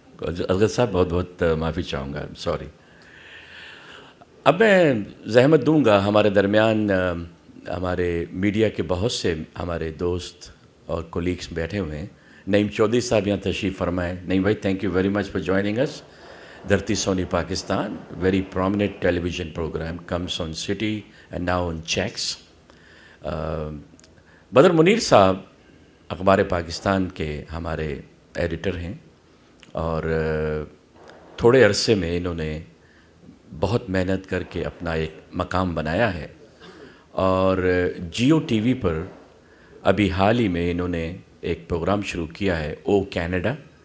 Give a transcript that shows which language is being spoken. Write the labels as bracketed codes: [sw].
[hi] असगर साहब बहुत बहुत माफ़ी चाहूँगा. सॉरी. अब मैं ज़हमत दूंगा, हमारे दरमियान हमारे मीडिया के बहुत से हमारे दोस्त और कोलीग्स बैठे हुए हैं. नईम चौधरी साहब यहाँ तशरीफ़ फरमाएँ. नईम भाई, [en] Thank you very much for joining us. धरती सोनी Pakistan, very prominent television program, comes on City and now on Checks. [hi] बदर मुनीर साहब अखबार पाकिस्तान के हमारे एडिटर हैं और थोड़े अरसे में इन्होंने बहुत मेहनत करके अपना एक मकाम बनाया है और जियो टीवी पर अभी हाल ही में इन्होंने एक प्रोग्राम शुरू किया है, ओ कैनेडा.